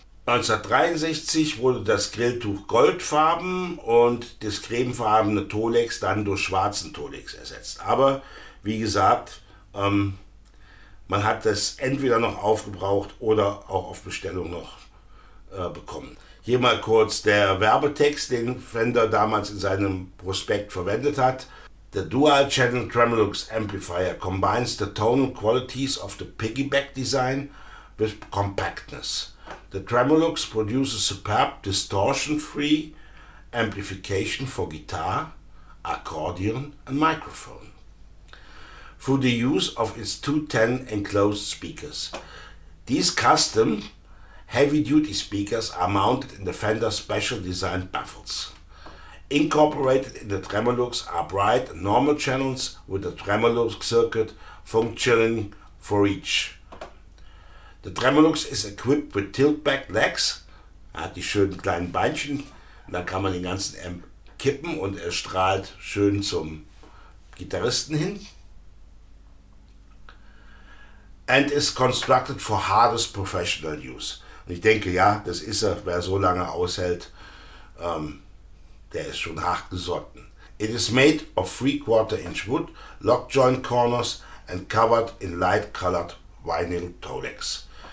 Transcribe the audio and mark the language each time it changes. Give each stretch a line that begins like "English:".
German: 1963 wurde das Grilltuch goldfarben und das cremefarbene Tolex dann durch schwarzen Tolex ersetzt. Aber wie gesagt, man hat das entweder noch aufgebraucht oder auch auf Bestellung noch bekommen. Hier mal kurz der Werbetext, den Fender damals in seinem Prospekt verwendet hat.
English: The dual-channel Tremolux amplifier combines the tonal qualities of the piggyback design with compactness. The Tremolux produces superb distortion-free amplification for guitar, accordion and microphone through the use of its 210 enclosed speakers. These custom heavy-duty speakers are mounted in the Fender special designed baffles. Incorporated in the Tremolux are bright and normal channels with a Tremolux circuit functioning for each. The Tremolux is equipped with tilt-back legs.
German: Er hat die schönen kleinen Beinchen und dann kann man den ganzen Amp kippen und er strahlt schön zum Gitarristen hin.
English: And is constructed for hardest professional use.
German: Und ich denke, ja, das ist er. Wer so lange aushält, der ist schon hart gesotten.
English: It is made of 3/4-inch wood, lock joint corners and covered in light-colored vinyl Tolex.